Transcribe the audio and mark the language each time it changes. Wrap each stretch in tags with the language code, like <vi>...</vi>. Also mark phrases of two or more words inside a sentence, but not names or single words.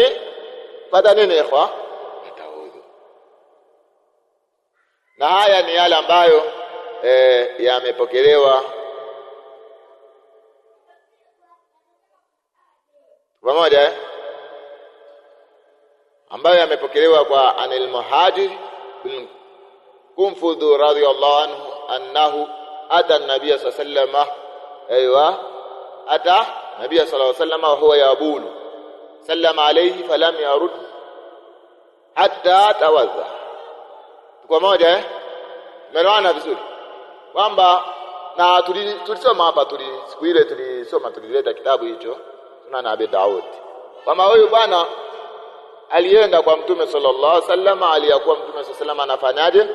<sw>Pata nini ikhwa? Pata udhu. Na haya ni yale ambayo yamepokelewa pamoja ambayo yamepokelewa</sw> <ar>kwa عن المهاجر بن قنفذ رضي الله عنه أنه أتى النبي صلى الله عليه وسلم أتى النبي صلى الله عليه وسلم وهو يبول فسلم عليه فلم يرد حتى توضأ.</ar> <sw>Kwa moja umeelewana vizuri kwamba, na tulisoma hapa, siku ile tulisoma, tulileta kitabu hicho Sunan Abi Daud, kama huyu bwana alienda kwa Mtume</sw> <ar>صلى الله عليه وسلم,</ar> <sw>aliyakuwa Mtume</sw> <ar>صلى الله عليه وسلم</ar> <sw>anafanyaje?</sw>